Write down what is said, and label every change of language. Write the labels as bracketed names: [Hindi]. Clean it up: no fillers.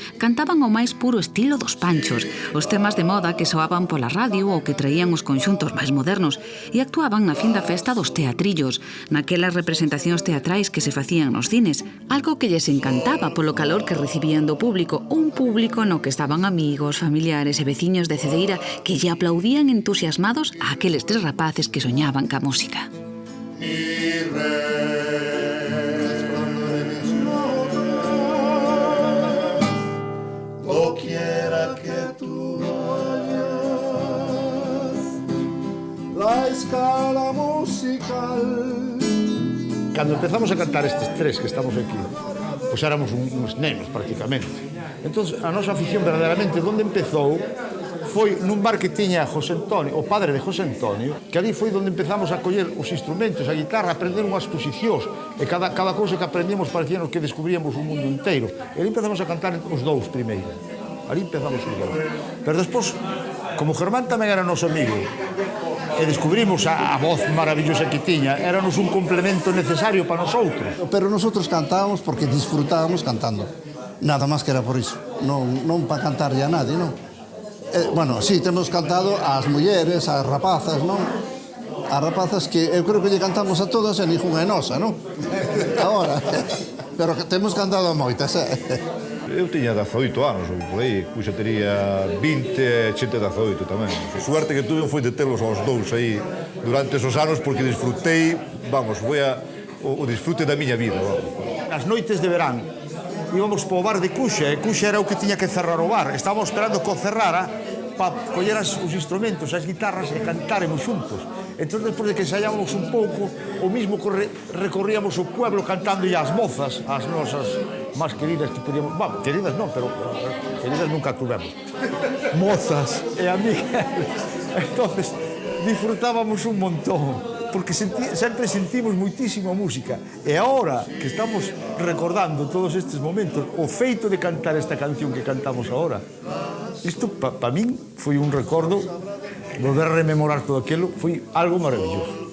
[Galician] Cantaban o máis puro estilo dos Panchos, os temas de moda que soaban pola radio ou que traían os conxuntos máis modernos, e actuaban na fin da festa dos teatrillos, naquelas representacións teatrais que se facían nos cines, algo que lles encantaba polo calor que recibían do público, un público no que estaban amigos, familiares e veciños de Cedeira que lle aplaudían entusiasmados a aqueles tres rapaces que soñaban ca música. [Spanish] Mi, re, doquiera que tú vayas, La escala musical. [Galician] Cando empezamos a cantar estes tres que estamos aquí, pois éramos uns nenos prácticamente. Entón, a nosa afición verdadeiramente onde empezou foi nun bar que tiña José Antonio, o padre de José Antonio, que ali foi onde empezamos a coller os instrumentos, a guitarra, a aprender unhas posicións, e cada cousa que aprendíamos parecíamos que descubríamos un mundo inteiro. E ali empezamos a cantar os dous primeiro. Ali empezamos os dous. Pero despois, como Germán tamén era noso amigo, e descubrimos a voz maravillosa que tiña, éranos un complemento necesario para nosotros. Pero nosotros cantábamos porque disfrutábamos cantando. Nada máis que era por iso. Non para cantarlle a nadie, non? Bueno, sí, temos cantado ás mulleres, ás rapazas, non? As rapazas que eu creo que lle cantamos a todas e ninguna é nosa, non? Agora, pero que temos cantado a moitas, Eu tiña 18 anos, ou por aí, Cuxa tería 20 e Chente 18 tamén. A suerte que tuve foi de telos aos dous aí durante esos anos porque disfrutei, vamos, foi o disfrute da miña vida. Nas noites de verán íbamos para o bar de Cuxa e Cuxa era o que tiña que cerrar o bar. Estábamos esperando que o cerrara para coller os instrumentos, as guitarras e cantáramos xuntos. Entón, despois de que ensaiábamos un pouco, o mismo recorríamos o pueblo cantando e as mozas, as nosas máis queridas que podíamos... Bueno, queridas non, pero queridas nunca tuvemos. Mozas e amigas. Entonces, disfrutábamos un montón, porque sempre sentimos moitísima música. E agora que estamos recordando todos estes momentos, o feito de cantar esta canción que cantamos agora, isto para min foi un recordo, volver a rememorar todo aquilo, foi algo maravilloso.